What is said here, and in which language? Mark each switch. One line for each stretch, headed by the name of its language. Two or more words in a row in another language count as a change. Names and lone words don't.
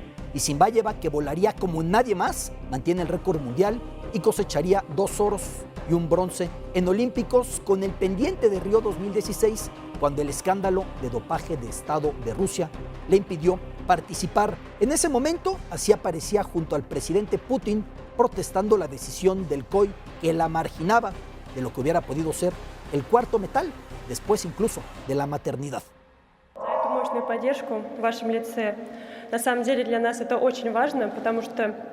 Spanish: Isinbayeva, que volaría como nadie más, mantiene el récord mundial y cosecharía 2 oros y un bronce en Olímpicos, con el pendiente de Río 2016, cuando el escándalo de dopaje de Estado de Rusia le impidió participar. En ese momento, así aparecía junto al presidente Putin, protestando la decisión del COI que la marginaba de lo que hubiera podido ser el cuarto metal, después incluso de la maternidad.
Russian: Эту мощную поддержку в вашем лице. На самом деле для нас это очень важно, потому что